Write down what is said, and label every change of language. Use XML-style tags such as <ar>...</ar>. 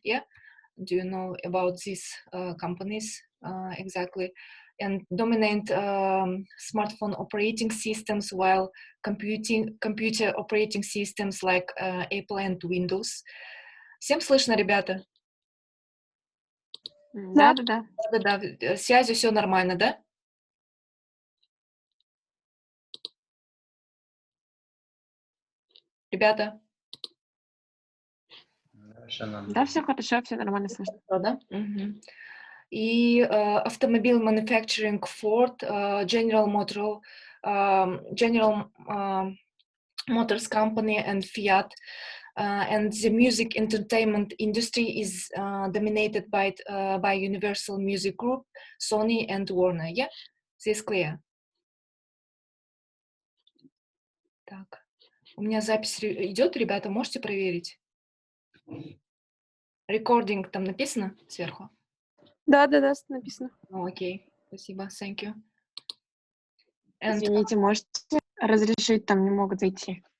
<en>Yeah, do you know about these companies exactly? And dominant smartphone operating systems, while computer operating systems like Apple and Windows.</en> <ru>Всем слышно, ребята? Да. Да, связи все нормально, да? Ребята? Да, все хорошо, все нормально слышно. Да? Угу. И автомобиль</ru> <en>manufacturing Ford, General Motors Company and Fiat, and the music entertainment industry is dominated by Universal Music Group, Sony, and Warner. Yeah, this is clear.</en> <ru>Так, у меня запись идет, ребята, можете проверить? Recording там написано сверху? Да, написано. Окей, спасибо,</ru> <en>thank you.</en> <ru>Извините, можете разрешить, там не могут зайти.</ru>